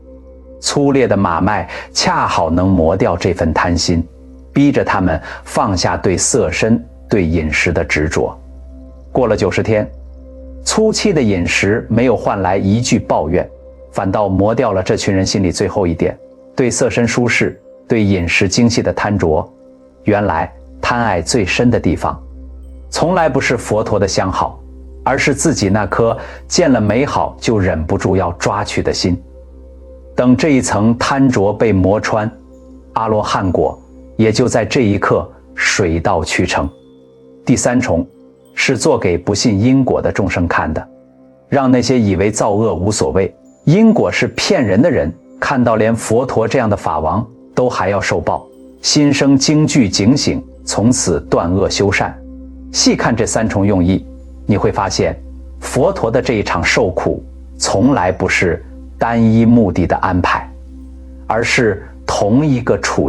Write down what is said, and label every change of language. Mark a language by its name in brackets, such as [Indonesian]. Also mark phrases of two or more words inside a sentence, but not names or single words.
[Chinese] 粗劣的馬麥恰好能磨掉這份貪心，逼着他們放下對色身、對飲食的執着。過了90天，粗ขี้的飲食沒有換來一句抱怨，反倒磨掉了這群人心裡最後一點，對色身舒適、對飲食精細的貪着。原來貪愛最深的地方，從來不是佛陀的相好，而是自己那顆見了美好就忍不住要抓取的心。等這一層貪着被磨穿，阿羅漢果也就在這一刻水到渠成。第3重是做給不信因果的眾生看的，讓那些以為造惡無所謂、因果是騙人的人，看到連佛陀這樣的法王都還要受報，心生驚懼警醒，從此斷惡修善。細看這3重用意，你會發現佛陀的這一場受苦從來不是單一目的的安排，而是同一個處